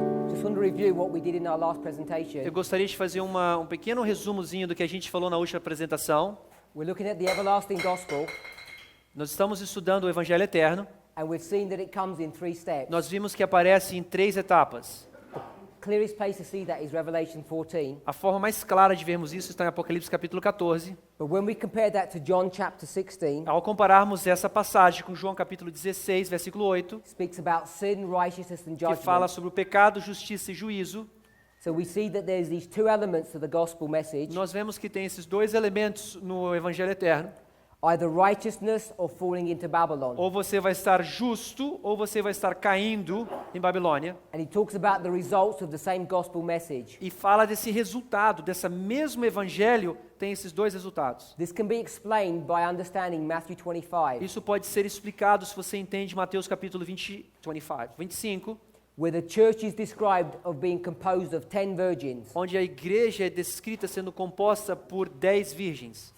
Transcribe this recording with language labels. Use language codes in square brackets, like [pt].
[en] Just want to review what we did in our last presentation. [pt] Eu gostaria de fazer um pequeno resumozinho do que a gente falou na última apresentação. [en] We're looking at the everlasting gospel, [pt] Nós estamos estudando o Evangelho Eterno. [en] and we've seen that it comes in 3 steps. [pt] Nós vimos que aparece em 3 etapas. [en] Clearest place to see that is Revelation 14. [pt] A forma mais clara de vermos isso está em Apocalipse capítulo 14. [en] But when we compare that to John chapter 16, [pt] Ao compararmos essa passagem com João capítulo 16, versículo 8, [en] it speaks about sin, righteousness, and [pt] que fala [en] judgment. [pt] sobre o pecado, justiça e juízo, [en] So we see that there's these 2 elements to the gospel message, [pt] nós vemos que tem esses 2 elementos no Evangelho Eterno. [en] either righteousness or falling into Babylon. [pt] Ou você vai estar justo, ou você vai estar caindo em Babilônia. [en] And he talks about the results of the same gospel message. [pt] E fala desse resultado, desse mesmo evangelho, tem esses 2 resultados. [en] This can be explained by understanding Matthew 25, [pt] Isso pode ser explicado se você entende Mateus capítulo 25, [en] where the church is described of being composed of 10 virgins, [pt] onde a igreja é descrita sendo composta por 10 virgens,